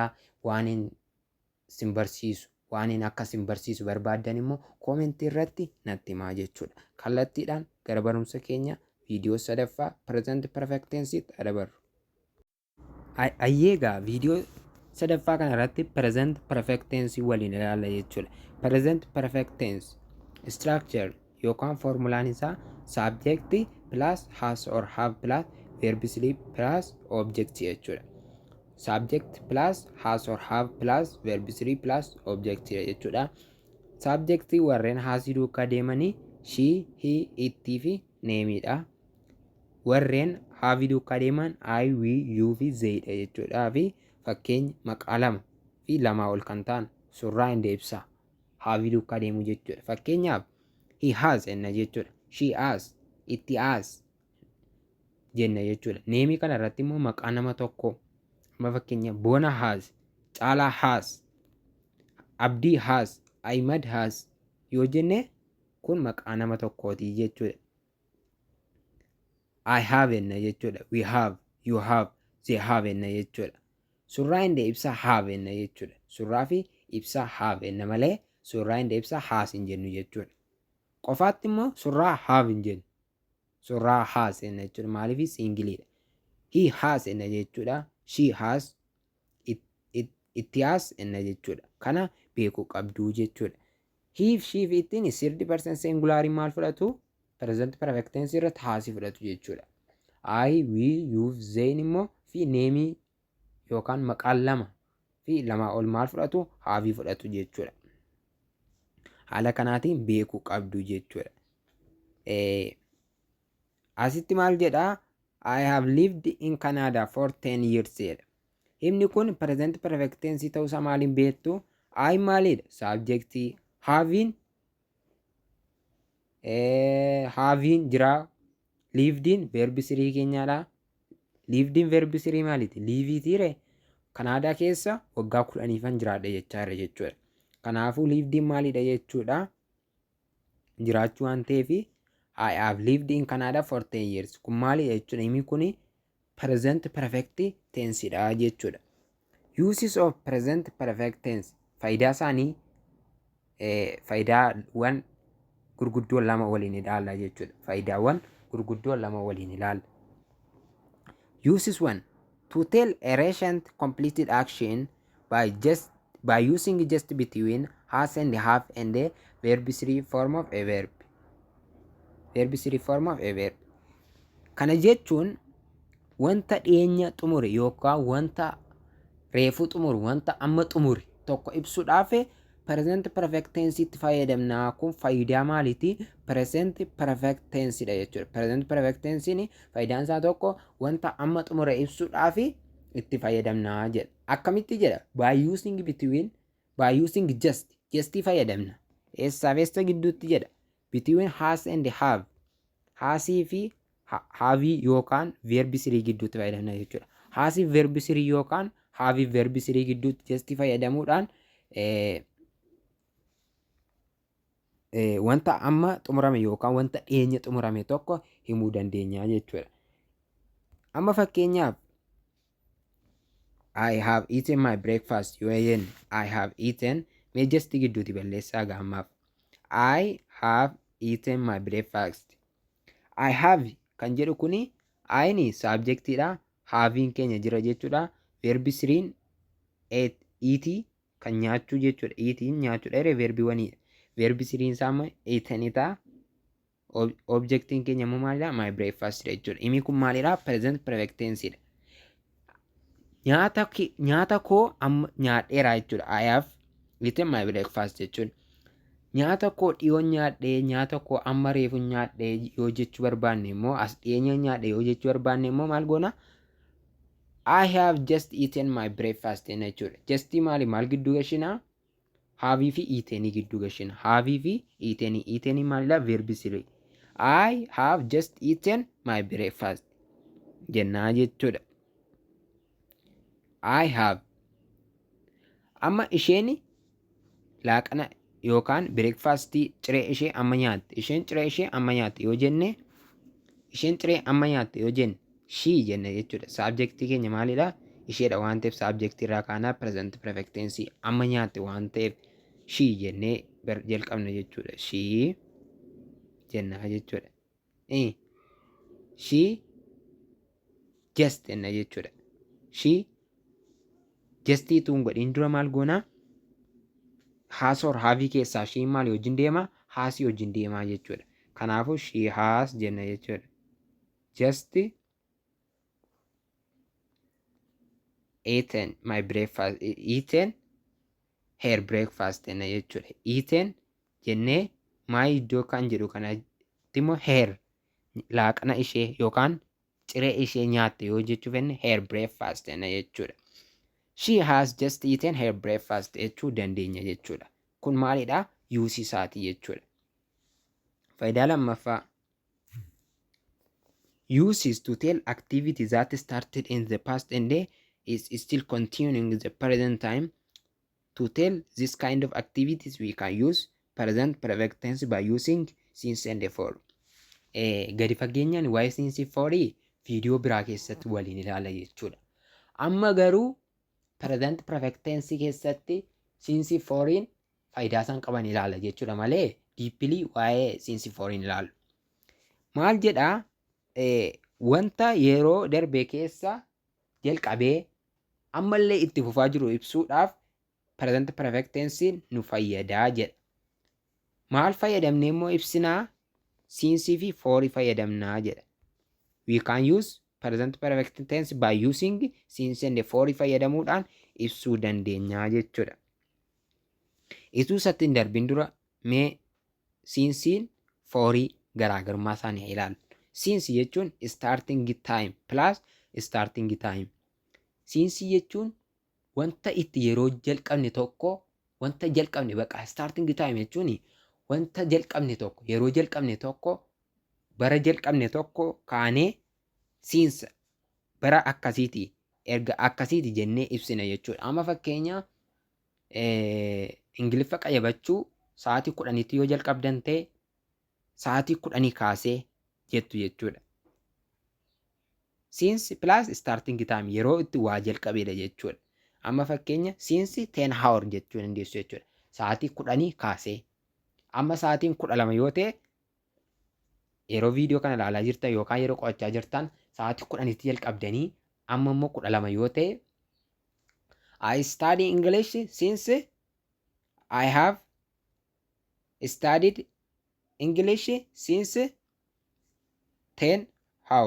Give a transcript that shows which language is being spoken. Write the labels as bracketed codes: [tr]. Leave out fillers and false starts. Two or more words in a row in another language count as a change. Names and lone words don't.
[om] Waan isin barsiisu waan akka isin barsiisu barbaaddan immoo comment irratti natti himaa jechuudha. Kallattiidhaan gara barumsa keenya viidiyoo sadaffaa [en] present perfect tensetti [om] dabarru. Ayyeegaa viidiyoo sadaffaa kana irratti [en] present perfect tense [om] waliin ilaalla jechuudha. [en] Present perfect tense structure [om] yookaan formulaan isaa [en] subject plus has or have plus verb plus object jechuudha. Subject plus has or have plus verb plus object jechuudha. [om] Subject warreen haasii duukaa deemanii [en] she, he, it [om] fi nameidha. Warreen have duukaa deeman [en] I, we, you [om] fi they dha jechuudha. Fi fakkeenya maqaa lama fi lamaa ol kan ta'an surraa hin deebisa have duukaa deemu jechuudha. Fakkeenyaaf [en] he has [om] jenna jechuudha. [en] She has, it has [om] jenna jechuudha. Neemii kana irratti immoo maqaa nama tokko amma fakkeenya Boona has, Caalaa has, Abdii has, Ahmad has yoo jenne kun maqaa nama tokkooti jechuudha. [en] I have [om] jenna jechuudha. [en] We have, you have, they have [om] jenna jechuudha. Surraa hin deebisa have jenna jechuudha. Surraa fi ibsa have jenna malee surraa hin deebisa has hin jennu jechuudha. Qofaatti immoo surraa have hin jennu. Surraa has jenna jechuudha. Maaliif singiliidha. [en] He has [om] jenna jechuudha. [en] She has, it has [om] jenna jechuudha. Kana beekuu qabduu jechuudha. [en] He, she [om] fi ittiin 30% singulaarii maal fudhatu? [en] Present perfect tense [om] irratti haasii fudhatu jechuudha. [en] I, we, you, they [om] immoo fi neemii yookaan maqaan lama fi lamaa ol maal fudhatu? Haavii fudhatu jechuudha. Haala kanaatiin beekuu qabdu jechuudha. Asitti maal jedhaa? [en] I have lived in Canada for 10 years jedha. [om] Himni kun [en] present perfect tense [om] ta'uusaa maaliin beektu? I maalidha? Subjectii. Having jira. [en] Lived in verb 3 keenyaadha. Lived in verb 3 maaliti? Liiviitiire. [om] Kanaadaa keessa waggaa 10 jiraadha jechaarra jechuudha. Kanaafuu lived in maalidha jechuudha. Jiraachuu waan ta'eef [en] I have lived in Canada for 10 years. [om] Kun maalidha jechuudha? Himi kun [en] present perfect tense [om] dha jechuudha. [en] Uses of present perfect tense [om] faayidaa isaanii faayidaawwan gurguddoo lama waliin ilaalla jechuudha. Faayidaawwan gurguddoo lama waliin ilaalla. [en] Uses 1 to tell a recent completed action by using just between has and have and the verb 3 form of a verb. Verb 3 form of a verb. [om] Kana jechuun wanta dhiyeenya xumure yookaan wanta reefuu xumuru wanta amma xumure tokko ibsuudhaaf [en] present perfect tense [om] itti fayyadamna. Kun faayidaa maaliiti? [en] Present perfect tense dha jechuudha. Present perfect tense [om] ni faayidaan isaa tokko wanta amma xumure ibsuudhaaf itti fayyadamna jedha. Akkamitti jedha? [en] By using between, by using just fayyadamna. [om] Eessa gidduutti jedha? [en] Between has and have. [om] Haasii fi haavii yookaan verb 3 gidduutti fayyadamna jechuudha. Haasii verb 3 yookaan haavii verb 3 gidduutti just fayyadamuudhaan wanta amma xumurame yookaan wanta dhiyeenya xumurame tokko himuu dandeenya jechuudha. Amma fakkeenyaaf [en] I have eaten my breakfast [om] yoo jennu [en] I have eaten [om] mee just gidduutti balleessaa gaammaaf. [en] I have eaten my breakfast. I have [om] kan jedhu kuni ayni subjectiidha. Haviin keenya jira jechuudha. Verb 3 eat kan nyaachuu jechuudha. Eatiin nyaachuudha. Verb 1 verb 3 isaa eatanidha. Objectiin keenya immoo maalidha? [en] My breakfast [om] jechuudha. Inni kun maalidha? [en] Present perfect tense dha. [om] Nyaata koo amma nyaadheera jechuudha. [en] I have eaten my breakfast jechuudha. [om] Nyaata koo dhiyoon nyaadhee, nyaata koo amma reefu nyaadhee yoo jechuu barbaanne immoo as dhiyeenya nyaadhee yoo jechuu barbaanne immoo maal goona? [en] I have just eaten my breakfast jechuudha. [om] Just maal gidduu gashinaa? Haavii fi eatenii gidduu gashina. Haavii fi eatenii. Eatenii maalidha? Verbi 3. [en] I have just eaten my breakfast jennaa jechuudha. I have. [om] Amma isheen laaqana yookaan breakfastii ciree ishee amma nyaatte. Isheen ciree ishee amma nyaatte yoo jenne, isheen ciree amma nyaatte yoo jenne she jenna jechuudha. Subjectii keenya maalidha? Isheedha waan ta'eef subjectii irraa kaanaa [en] present perfect tense [om] amma nyaatte waan ta'eef she jennee jalqabna jechuudha. She jennaa jechuudha. She just jenna jechuudha. She justii tuun godhin dura maal goonaa? Haasor haavii keessaa she maal wajjin deema? Haasii wajjin deemaa jechuudha. Kanaafuu [en] she has [om] jenna jechuudha. [en] Just eaten my breakfast, eaten her breakfast jenna jechuudha. [om] Eaten jennee my iddoo kan jedhu kanatti immoo her laaqana ishee yookaan ciree ishee nyaatte yoo jechuu fenne [en] her breakfast [om] jenna jechuudha. [en] She has just eaten her breakfast jechuu dandeenya jechuudha. [om] Kun maalidha? Yuusii isaatii jechuudha. Faayidaa lammaffaa. [en] Uses to tell activities that started in the past and is still continuing in the present time. To tell this kind of activities we can use present perfect tense by using since and for. [om] Gadi fageenyaan waa'ee [en] since for [om] viidiyoo biraa keessatti waliin ilaala jechuudha. Amma garuu [en] present perfect tense [om] keessatti since foriin faayidaa isaan qaban ilaala jechuudha malee deeply waa'ee since foriin ilaalu. Maal jedhaa? Wanta yeroo darbe keessa jalqabee ammallee itti fufaa jiru ibsuudhaaf [en] present perfect tense [om] nu fayyadaa jedha. Maal fayyadamnee immoo ibsinaa? Since fi for fayyadamnaa jedha. [en] We can use present perfect tense by using since and for [om] fayyadamuudhaan ibsuu dandeenyaa jechuudha. Ituu isatti hin darbin dura mee since forii garaagarummaa isaanii ilaalu. [en] Since jechuun starting time plus starting time. [om] Since jechuun wanta itti yeroo jalqabne tokko wanta jalqabne baqa [en] starting time [om] jechuun wanta jalqabne tokko yeroo jalqabne tokko bara jalqabne tokko kaanee since bara akkasiiti erga akkasiiti jennee ibsina jechuudha. Amma fakkeenya Ingiliffa qayyabachuu sa'aatii 10tti yoo jalqabdan ta'e sa'aatii 10 kaasee jettu jechuudha. [en] Since plus starting time [om] yeroo itti waa jalqabeedha jechuudha. Amma fakkeenya [en] since 10 hour [om] jechuu dandeessu jechuudha. Sa'aatii 10 kaasee. Amma sa'aatiin 12 yoo ta'e yeroo viidiyoo kana ilaalaa jirtan yookaan yeroo qo'achaa jirtan sa'aatii 10tti jalqabdanii amma immoo 12 yoo ta'e [en] I study English since I have studied English since 10 hour.